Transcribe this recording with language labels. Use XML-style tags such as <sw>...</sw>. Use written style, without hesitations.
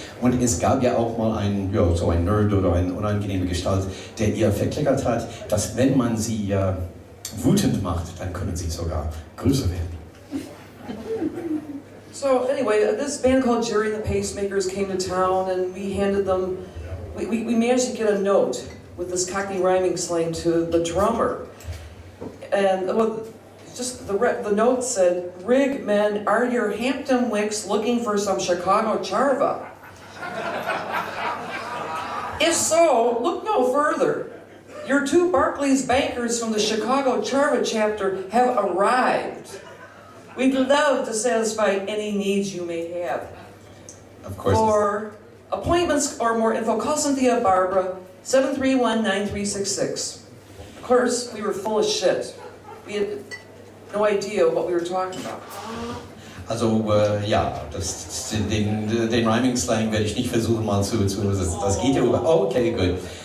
<de>Und es gab ja auch mal so ein Nerd oder eine unangenehme Gestalt, der ihr verklickert hat, dass wenn man sie wütend macht, dann können sie sogar größer werden.</de> <en>So anyway, this band called Jerry and the Pacemakers came to town, and we handed them, we managed to get a note with this Cockney rhyming slang to the drummer. And just the note said, "Rig, men, are your Hampton Wicks looking for some Chicago charva? If so, look no further. Your two Barclays bankers from the Chicago Charva chapter have arrived. We'd love to satisfy any needs you may have. Of course. For appointments or more info, call Cynthia Barbara, 731-9366. Of course, we were full of shit. We had no idea what we were talking about.</en> <de>Also ja, den Rhyming-Slang werde ich nicht versuchen mal zu das geht ja über. Okay, gut.</de>